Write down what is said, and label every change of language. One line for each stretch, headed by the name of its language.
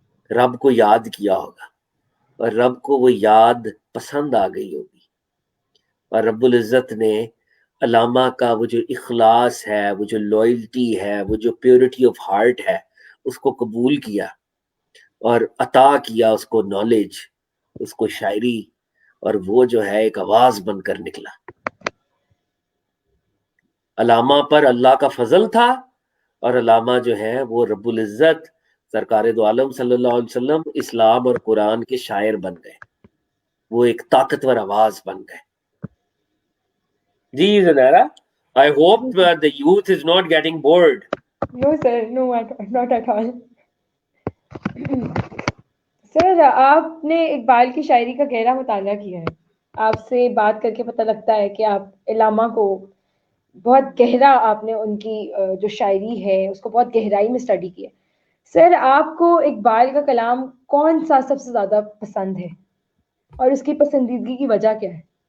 Urdu: رب کو یاد کیا ہوگا، اور رب کو وہ یاد پسند آ گئی ہوگی، اور رب العزت نے علامہ کا وہ جو اخلاص ہے، وہ جو لوئلٹی ہے، وہ جو پیورٹی آف ہارٹ ہے، اس کو قبول کیا اور عطا کیا اس کو نالج، اس کو شاعری، اور وہ جو ہے ایک آواز بن کر نکلا. علامہ پر اللہ کا فضل تھا، اور علامہ جو ہے وہ رب العزت سرکار دو عالم صلی اللہ علیہ وسلم اسلام اور قرآن کے شاعر بن گئے. وہ ایک طاقتور آواز بن گئے.
English: جی Zunaira, I hope the youth is not getting bored. No sir, no, not at all.
Urdu: سر آپ نے اقبال کی شاعری کا گہرا مطالعہ کیا ہے. آپ سے بات کر کے پتہ لگتا ہے کہ آپ علامہ کو بہت گہرا، آپ نے ان کی جو شاعری ہے اس کو بہت گہرائی میں اسٹڈی کیا. سر آپ کو اقبال کا کلام کون سا سب سے زیادہ پسند ہے، اور اس کی پسندیدگی کی وجہ کیا ہے؟